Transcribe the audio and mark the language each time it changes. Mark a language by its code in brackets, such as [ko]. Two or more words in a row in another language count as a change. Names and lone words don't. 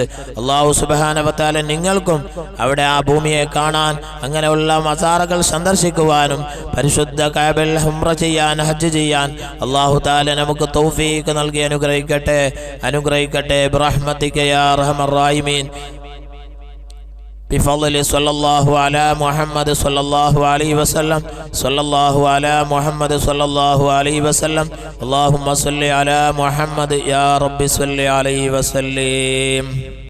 [ar] الله سبحانه وتعالى [ml] നിങ്ങൾക്കും അവിടെ ആ ഭൂമിയെ കാണാൻ, അങ്ങനെയുള്ള മസാറകൾ സന്ദർശിക്കുവാനും, പരിശുദ്ധ കഅബയിൽ ഉംറ ചെയ്യാൻ, ഹജ്ജ് ചെയ്യാൻ [ar] الله تعالى [ml] നമുക്ക് തൗഫീഖ് നൽകി അനുഗ്രഹിക്കട്ടെ. [ar] برحمتك يا أرحم الراحمين. بفضل صلى الله على محمد صلى الله عليه وسلم صلى الله على محمد صلى الله عليه وسلم اللهم صل على محمد يا رب صل عليه وسلم.